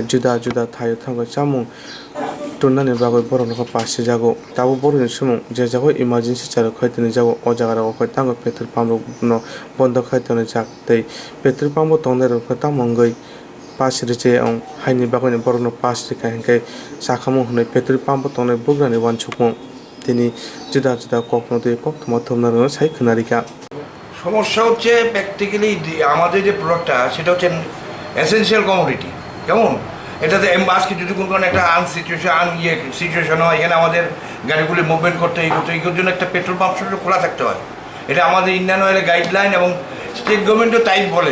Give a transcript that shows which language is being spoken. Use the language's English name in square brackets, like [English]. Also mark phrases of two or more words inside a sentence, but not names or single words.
[Kok Borok] जुदा जुदा थायो थांगो जामुं टुननानि बागै बरनखौ पासे जागो ताबो बरनि सुमुं जे जागो इमार्जेन्सि चालु खायतनि जागो अजागाराव खाय तांगो [English] petrol pump [Kok Borok] रखनो बन्द खायतनि जागतै [English] petrol pump [Kok Borok] तंनाय रखनो तामंगै पास रिचे अं हाइनि बागैनि बरनो पास रिका हेंकै साखामुं होनै [English] petrol pump [Kok Borok] तंनाय बुग्रानि वानसुकमुं তিনি जुदा जुदा कखनो दुई कखनो थमनानो साइ खोनारिका [Bangla] সমস্যা হচ্ছে প্র্যাকটিক্যালি আমাদের যে প্রোডাক্টটা সেটা হচ্ছে [English] essential commodity. [Bangla] কেমন এটাতে আজকে যদি কোনো কারণে একটা সিচুয়েশন হয়, এখানে আমাদের গাড়িগুলি মুভমেন্ট করতে এইগুলোর জন্য একটা পেট্রোল পাম্প খোলা থাকতে হয়। এটা আমাদের ইন্ডিয়ান অয়েলের গাইডলাইন এবং [English] State Government [Bangla] তাই বলে।